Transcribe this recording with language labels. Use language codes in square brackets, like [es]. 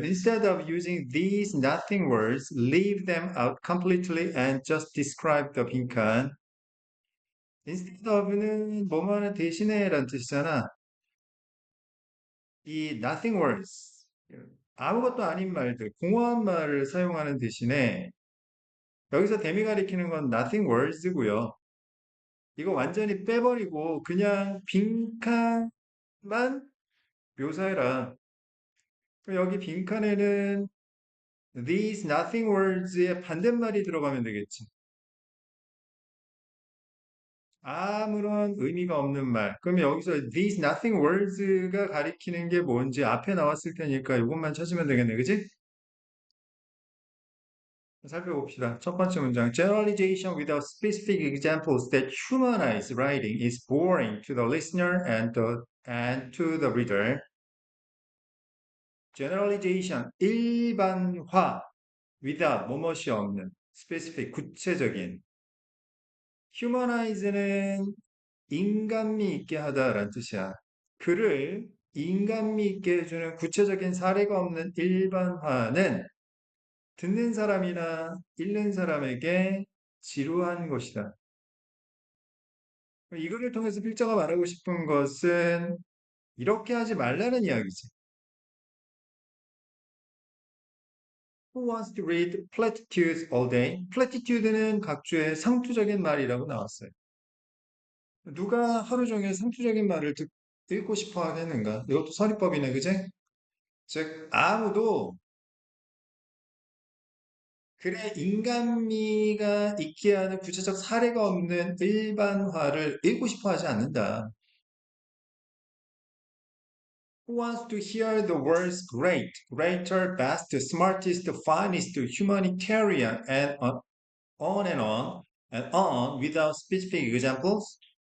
[en] Instead of using these nothing words, leave them out completely and just describe the 빈칸. [ko] Instead of는 뭐뭐하는 대신에라는 뜻이잖아. 이 nothing words, 아무것도 아닌 말들, 공허한 말을 사용하는 대신에 여기서 대미 가리키는 건 nothing words고요. 이거 완전히 빼버리고 그냥 빈칸만 묘사해라. 그럼 여기 빈칸에는 these nothing words의 반대말이 들어가면 되겠지. 아무런 의미가 없는 말. 그러면 여기서 these nothing words가 가리키는 게 뭔지 앞에 나왔을 테니까 이것만 찾으면 되겠네. 그지? 살펴봅시다. 첫 번째 문장. [en] Generalization without specific examples that humanize writing is boring to the listener and to the reader. [ko] Generalization, 일반화, without, 뭐뭇이 없는, specific, 구체적인. humanize는 인간미 있게 하다라는 뜻이야. 글을 인간미 있게 해주는 구체적인 사례가 없는 일반화는 듣는 사람이나 읽는 사람에게 지루한 것이다. 이거를 통해서 필자가 말하고 싶은 것은 이렇게 하지 말라는 이야기지. [en] Who wants to read platitudes all day? [ko] platitude는 각주의 상투적인 말이라고 나왔어요. 누가 하루 종일 상투적인 말을 읽고 싶어 하겠는가? 이것도 서리법이네, 그제? 즉, 아무도 글에 인간미가 있게 하는 구체적 사례가 없는 일반화를 읽고 싶어 하지 않는다. [en] Who wants to hear the words great, greater, best, smartest, finest, humanitarian, and on without specific examples?